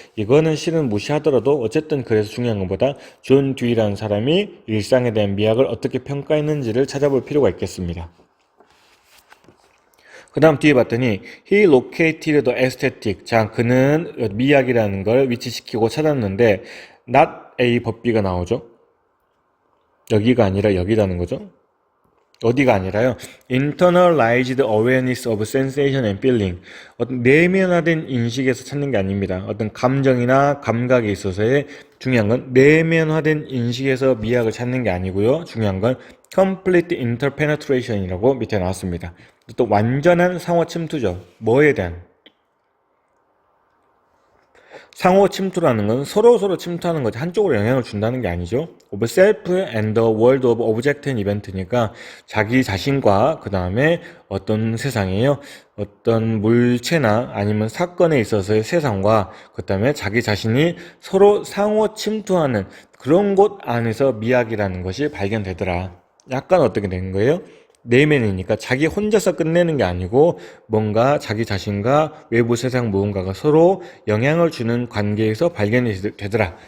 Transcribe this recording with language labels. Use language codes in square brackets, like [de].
[ko] 이거는 실은 무시하더라도 어쨌든 그래서 중요한 것보다 존 듀이라는 사람이 일상에 대한 미학을 어떻게 평가했는지를 찾아볼 필요가 있겠습니다. 그 다음 뒤에 봤더니 he located the aesthetic. 자, 그는 미학이라는 걸 위치시키고 찾았는데 not a 법비가 나오죠. 여기가 아니라 여기라는 거죠. 어디가 아니라요. [en] Internalized awareness of sensation and feeling. [ko] 어떤 내면화된 인식에서 찾는 게 아닙니다. 어떤 감정이나 감각에 있어서의 중요한 건 내면화된 인식에서 미학을 찾는 게 아니고요. 중요한 건 complete interpenetration이라고 밑에 나왔습니다. 또 완전한 상호 침투죠. 뭐에 대한? 상호 침투라는 건 서로 침투하는 거지 한쪽으로 영향을 준다는 게 아니죠. [en] of self and the world of object and event니까 자기 자신과 그 다음에 어떤 세상이에요. [ko] 어떤 물체나 아니면 사건에 있어서의 세상과 그 다음에 자기 자신이 서로 상호 침투하는 그런 곳 안에서 미학이라는 것이 발견되더라. 약간 어떻게 된 거예요? 내면이니까 자기 혼자서 끝내는 게 아니고 뭔가 자기 자신과 외부 세상 무언가가 서로 영향을 주는 관계에서 발견이 되더라.